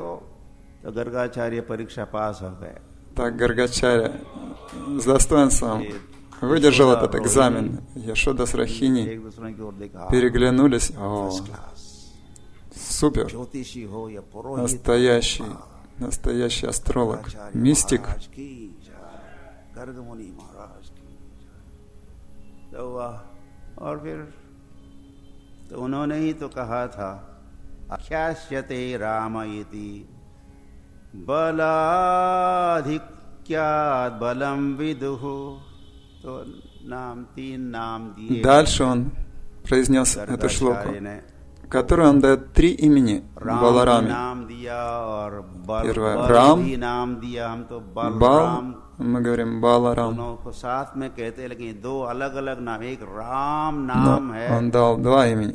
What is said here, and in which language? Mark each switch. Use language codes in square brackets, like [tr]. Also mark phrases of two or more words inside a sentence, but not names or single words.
[ru] Так Гаргачарья с достоинством выдержал этот экзамен. Ешода с Рохини переглянулись. О, супер! Настоящий астролог, мистик. [hi] और फिर तो उन्होंने ही तो कहा था [sa] आख्यास्यते राम इति बलाधिक्यात् बलम विदुः. [hi] तो तीन नाम दिए. [ru] Дальше он произнес эту шлоку. которой он дает 3 имени Балараме. Первое — Рам, Бал, мы говорим Баларам. Но он дал 2 имени.